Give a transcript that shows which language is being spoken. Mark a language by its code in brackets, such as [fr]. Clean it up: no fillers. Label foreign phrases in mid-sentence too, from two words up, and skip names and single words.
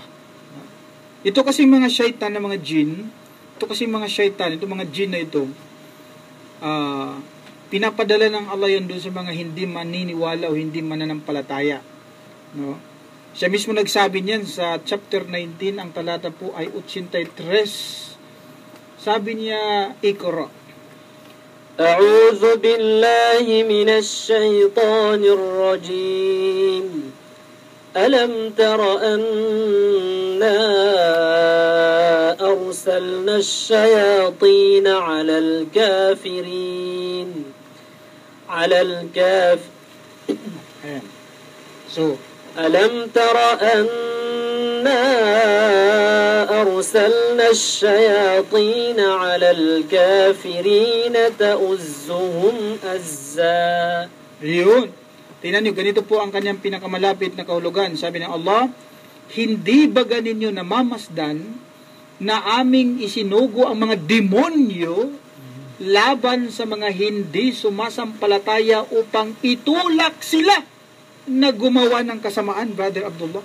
[tl] Ito kasi mga shaitan na mga jin, ito mga jin na ito, pinapadala ng Allah yan doon sa mga hindi maniniwala o hindi mananampalataya. No? Siya mismo nagsabi niyan sa chapter 19, ang talata po ay 83. Sabi niya, Iqra. [ar] أعوذ بالله من الشيطان الرجيم ألم تر أنا أرسلنا الشياطين على الكافرين ألم تر أنا أرسلنا الشياطين على الكافرين تؤزهم أزا. [tl] Yun. Tingnan niyo, ganito po ang kanyang pinakamalapit na kahulugan. Sabi ng Allah, hindi ba ganinyo namamasdan na aming isinugo ang mga demonyo laban sa mga hindi sumasampalataya upang itulak sila na gumawa ng kasamaan, Brother Abdullah?